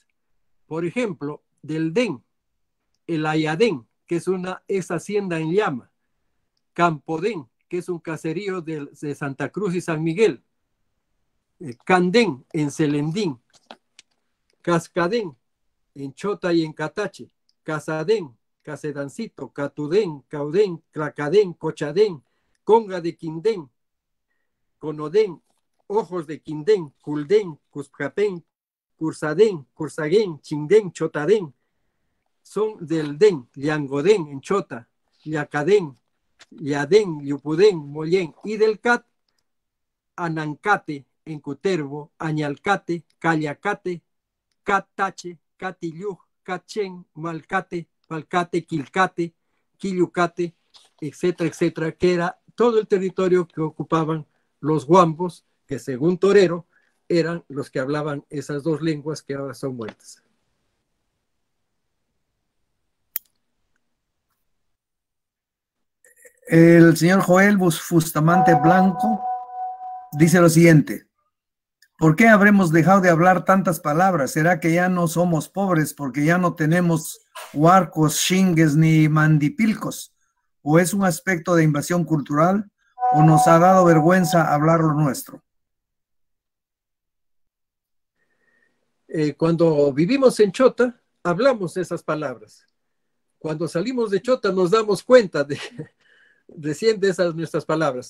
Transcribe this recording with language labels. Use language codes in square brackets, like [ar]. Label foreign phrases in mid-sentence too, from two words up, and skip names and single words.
[es] Por ejemplo, del DEN, el Ayadén, que es hacienda en Llama. Campodén, que es un caserío de Santa Cruz y San Miguel. Candén, en Celendín. Cascadén, en Chota y en Catache. Casadén, Casedancito, Catudén, Caudén, Clacadén, Cochadén, Conga de Quindén, Conodén, Ojos de Quindén, Culdén, Cuscapén, Cursadén, Cursaguén, Chindén, Chotadén, son del DEN, Liangodén en Chota, Liacadén, Liadén, Liupudén, Mollén, y del CAT, Anancate en Cutervo, Añalcate, Callacate, Catache, Catillú, Cachén, Malcate, Palcate, Quilcate, Quillucate, etcétera, etcétera, que era todo el territorio que ocupaban los guambos, que según Torero eran los que hablaban esas dos lenguas que ahora son muertas. El señor Joel Bustamante Blanco dice lo siguiente. ¿Por qué habremos dejado de hablar tantas palabras? ¿Será que ya no somos pobres porque ya no tenemos huarcos, xingues ni mandipilcos? ¿O es un aspecto de invasión cultural? ¿O nos ha dado vergüenza hablar lo nuestro? Cuando vivimos en Chota, hablamos esas palabras. Cuando salimos de Chota nos damos cuenta de esas nuestras palabras.